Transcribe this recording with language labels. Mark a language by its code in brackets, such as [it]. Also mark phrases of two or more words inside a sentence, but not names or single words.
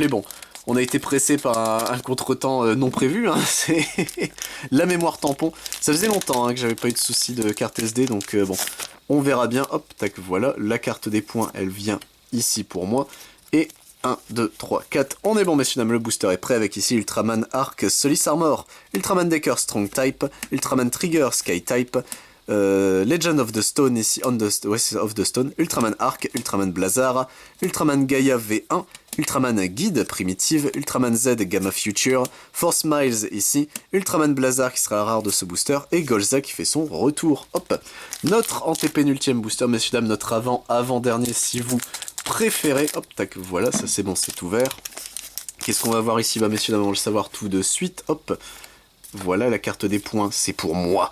[fr] Bon, on a été pressé par un contretemps non prévu, hein, c'est la mémoire tampon. Ça faisait longtemps hein, que j'avais pas eu de soucis de carte SD, donc bon, on verra bien. Hop, tac, voilà. La carte des points, elle vient ici pour moi, et... 1, 2, 3, 4, on est bon messieurs dames, le booster est prêt avec ici Ultraman Arc Solis Armor, Ultraman Decker Strong Type, Ultraman Trigger Sky Type, Legend of the Stone ici, of the Stone, Ultraman Arc, Ultraman Blazar, Ultraman Gaia V1, Ultraman Guide Primitive, Ultraman Z Gamma Future, Force Miles ici, Ultraman Blazar qui sera la rare de ce booster, et Golza qui fait son retour. Hop, notre antépénultième booster, messieurs dames, notre avant-dernier si vous préférez. Hop, tac, voilà, ça c'est bon, c'est ouvert. Qu'est-ce qu'on va voir ici? Bah messieurs dames, on va le savoir tout de suite. Hop, voilà la carte des points, c'est pour moi.